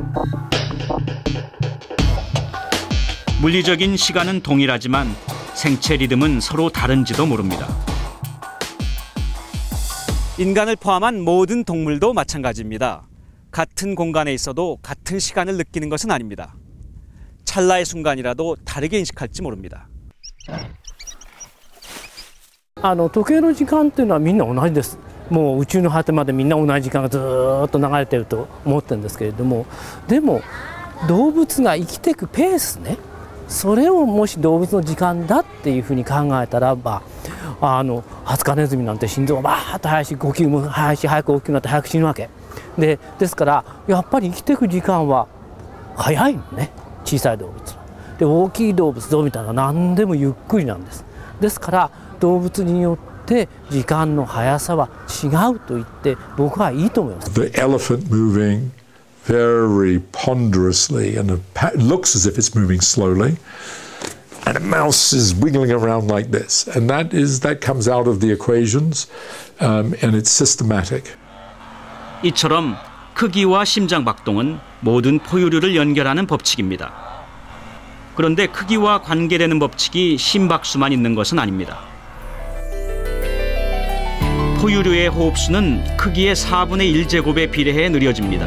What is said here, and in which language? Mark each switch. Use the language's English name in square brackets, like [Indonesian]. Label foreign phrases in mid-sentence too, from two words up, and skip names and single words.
[Korean] 물리적인 시간은 동일하지만 생체 리듬은 서로 다른지도 모릅니다. 인간을 포함한 모든 동물도 마찬가지입니다. 같은 공간에 있어도 같은 시간을 느끼는 것은 아닙니다. 찰나의 순간이라도 다르게 인식할지 모릅니다. [Japanese] 時計の時間っていうのはみんな同じです。もう宇宙の果てまでみんな同じ時間がずっと流れてると思ってるんですけれども、でも動物が生きていくペースね、それをもし動物の時間だっていうふうに考えたらば、ハツカネズミなんて心臓がバーッと速いし、呼吸も速いし、早く大きくなって早く死ぬわけですからやっぱり生きていく時間は早いのね、小さい動物は。で大きい動物どうみたいな何でもゆっくりなんです。ですから動物によって時間の速さは違うと言って僕はいいと思います。 [English] The elephant moving very ponderously and it looks as if it's moving slowly, and a mouse is wiggling around like this, and that comes out of the equations, and it's systematic. [Korean] 이처럼 크기와 심장 박동은 모든 포유류를 연결하는 법칙입니다. 그런데 크기와 관계되는 법칙이 심박수만 있는 것은 아닙니다. 포유류의 호흡수는 크기의 4분의 1제곱에 비례해 느려집니다.